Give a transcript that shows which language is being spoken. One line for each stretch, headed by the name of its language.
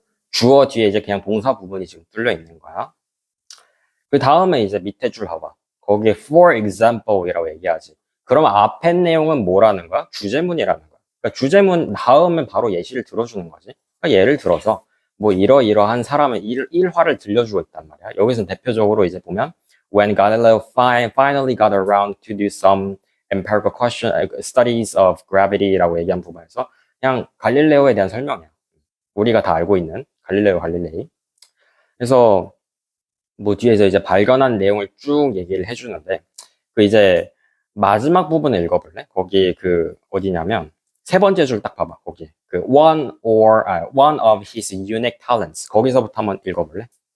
Korean: 주어 뒤에 이제 그냥 동사 부분이 지금 뚫려 있는 거야. 그 다음에 이제 밑에 줄 봐봐. 거기에 for example이라고 얘기하지. 그럼 앞에 내용은 뭐라는 거야? 주제문이라는 거야. 그러니까 주제문 다음에 바로 예시를 들어주는 거지. 그러니까 예를 들어서 뭐 이러이러한 사람의 일화를 들려주고 있단 말이야. 여기서 대표적으로 이제 보면
English: when Galileo finally got around to do some empirical studies of gravity라고
Korean: 얘기한 부분에서 그냥 갈릴레오에 대한 설명이야. 우리가 다 알고 있는 갈릴레오 갈릴레이. 그래서 뭐 뒤에서 이제 발견한 내용을 쭉 얘기를 해주는데 그 이제 마지막 부분을 읽어볼래? 거기 그 어디냐면 세 번째 줄 딱 봐봐. 거기 그
English: one of his unique talents
Korean: 거기서부터 한번 읽어볼래?